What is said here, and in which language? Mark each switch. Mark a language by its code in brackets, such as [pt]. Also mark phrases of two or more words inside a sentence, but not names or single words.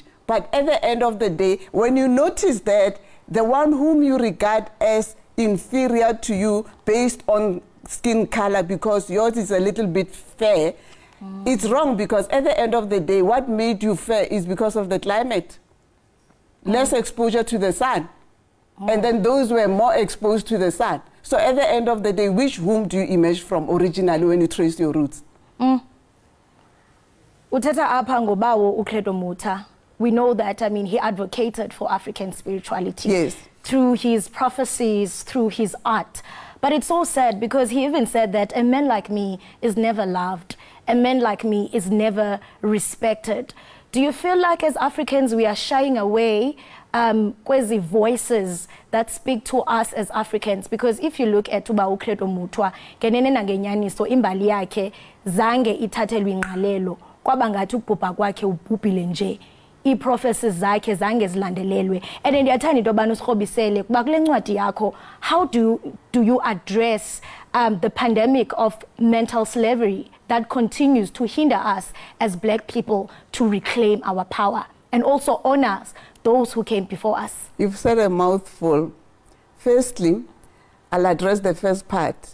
[en] But at the end of the day, when you notice that the one whom you regard as inferior to you based on skin color, because yours is a little bit fair, it's wrong, because at the end of the day, what made you fair is because of the climate. Less exposure to the sun. And then those were more exposed to the sun. So at the end of the day, which womb do you emerge from originally when you trace your roots? [xh] Uthetha apha ngobawo uCredo Mutha. [en] We know that, I mean, he advocated for African spirituality. Yes. Through his prophecies, through his art. But it's so sad because he even said that a man like me is never loved. A man like me is never respected. Do you feel like as Africans we are shying away kwezi voices that speak to us as Africans? Because if you look at [xh] uba uCredo Mutha, ngenene nangenyaniso imbali yakhe zange ithathelwe ingqalelo, kwaba ngathi ukubhubha kwakhe ubhubhile nje. I-prophecies zakhe zange zilandelelwe. And ndiyathanda into yobana usirhobisele kuba kule ncwadi yakho, [en] how do you address the pandemic of mental slavery that continues to hinder us as black people to reclaim our power and also honor those who came before us? You've said a mouthful. Firstly, I'll address the first part.